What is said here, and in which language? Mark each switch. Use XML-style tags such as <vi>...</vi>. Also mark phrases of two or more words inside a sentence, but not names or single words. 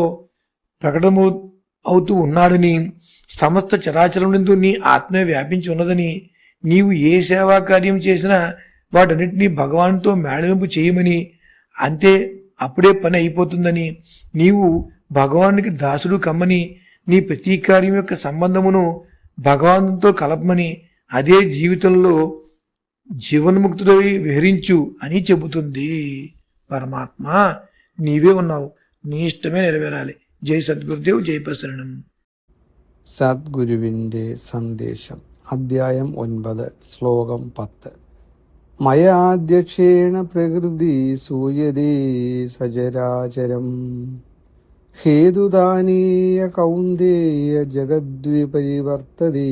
<te>ప్రకటన అవుతూ ఉన్నాడని, సమస్త చరాచరమునందు నీ ఆత్మే వ్యాపించి ఉన్నదని, నీవు ఏ సేవా కార్యం చేసినా వాటన్నిటినీ భగవానుతో మేళవింపు చేయమని, అంతే అప్పుడే పని అయిపోతుందని, నీవు భగవానునికి దాసుడు కమ్మని, నీ ప్రతి కార్యం యొక్క సంబంధమును భగవానుతో కలపమని, అదే జీవితంలో జీవన్ముక్తుడై విహరించు అని చెబుతుంది. పరమాత్మ నీవే ఉన్నావు, నీ ഇഷ്ടമേ నెరవేరాలి. జై సద్గురుదేవ్, జై ప్రసరణం.</te> <ml>സദ്ഗുരുവിൻ്റെ സന്ദേശം. അധ്യായം 9, ശ്ലോകം 10.</ml> <sa>മയാധ്യക്ഷേണ പ്രകൃതി സൂയതേ സചരാചരം ഹേതുദാനീയ കൗന്ദേയ ജഗദ്വിപരിവർത്തതേ.</sa>